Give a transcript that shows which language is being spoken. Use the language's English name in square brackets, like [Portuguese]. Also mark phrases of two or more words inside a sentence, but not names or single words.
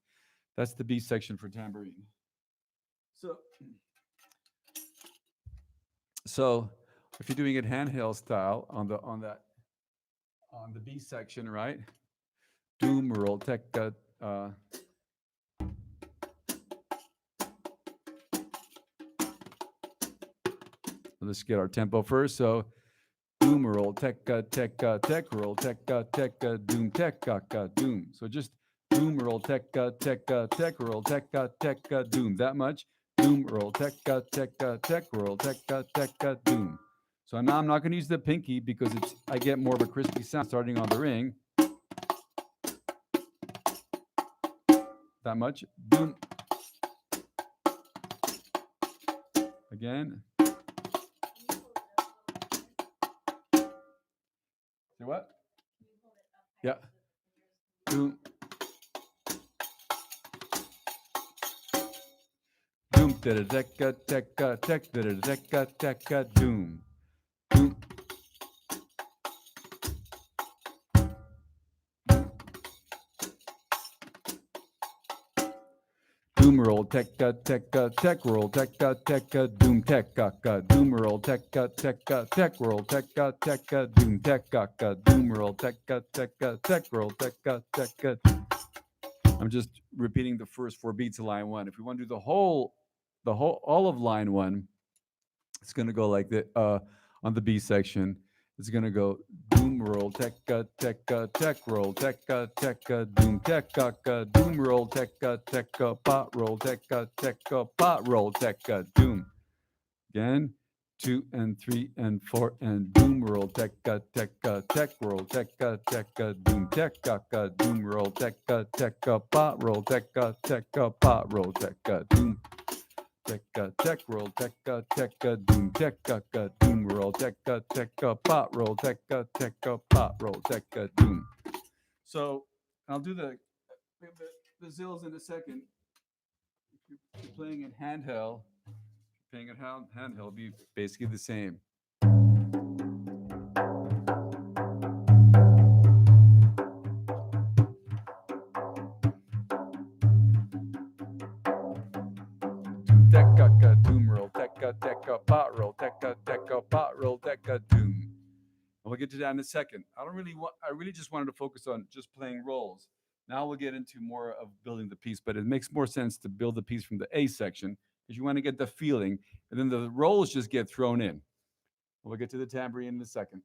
[English] That's the B section for tambourine. So if you're doing it handheld style on the B section, right? Doom roll tekka. Let's get our tempo first. So doom roll tekka tekka tek roll tekka tekka doom tekka ka doom. So just doom roll tekka tekka tek roll tekka tekka doom. That much. Doom roll tekka tekka tek roll tekka tekka doom. So now I'm not going to use the pinky because I get more of a crispy sound starting on the ring. That much. Doom. Again. Say what? Yeah. Doom. Doom da da tekka tekka tek da da tekka tekka doom. Doom. Doom roll tekka tekka tek roll tekka tekka doom tekka ka doom roll tekka tekka tek roll tekka tekka doom tekka ka doom roll tekka tekka tek roll tekka tekka. I'm just repeating the first four beats of line one. If we want to do all of line one, it's going to go like that. On the B section, it's going to go doom roll tekka tekka tek roll tekka tekka doom tekka ka doom roll tekka tekka pot roll tekka tekka pot roll tekka doom. Again, 2 and 3 and 4 and doom roll tekka tekka tek roll tekka tekka doom tekka ka doom roll tekka tekka pot roll tekka tekka pot roll tekka doom. Tekka tek roll tekka tekka doom tekka ka doom roll tekka tekka pot roll tekka tekka pot roll tekka doom. So I'll do the zills in a second. If you're playing in handheld, it'll be basically the same. Tekka doom roll tekka tekka pot roll tekka tekka pot roll tekka doom. we'll get to that in a second. I really just wanted to focus on just playing rolls. Now we'll get into more of building the piece, but it makes more sense to build the piece from the A section because you want to get the feeling, and then the rolls just get thrown in. We'll get to the tambourine in a second.